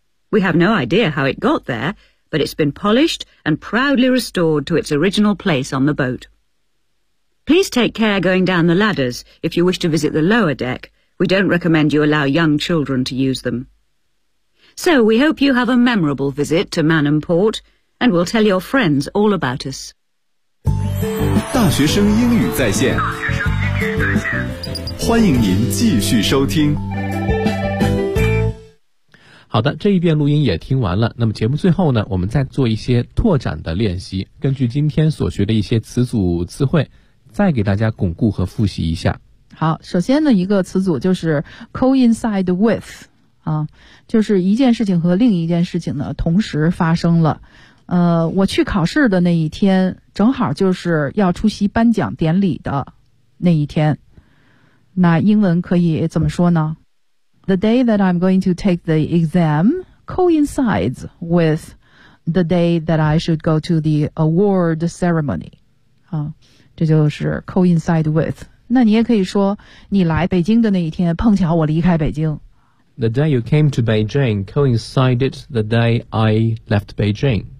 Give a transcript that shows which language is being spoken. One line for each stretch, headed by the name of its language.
English: We have no idea how it got there, but it's been polished and proudly restored to its original place on the boat. Please take care going down the ladders if you wish to visit the lower deck. We don't recommend you allow young children to use them. So we hope you have a memorable visit to Manham Port, and we'll tell your friends all about us.
Chinese: 大学生英语在线，欢迎您继续收听。好的，这一遍录音也听完了。那么节目最后呢，我们再做一些拓展的练习，根据今天所学的一些词组词汇，再给大家巩固和复习一下。好，首先呢，一个词组就是 coincide with。就是一件事情和另一件事情呢同时发生了。我去考试的那一天正好就是要出席颁奖典礼的那一天。那英文可以怎么说呢？
English: The day that I'm going to take the exam coincides with the day that I should go to the award ceremony.
Chinese: 这就是 coincide with。那你也可以说你来北京的那一天碰巧我离开北京。
English: The day you came to Beijing coincided the day I left Beijing.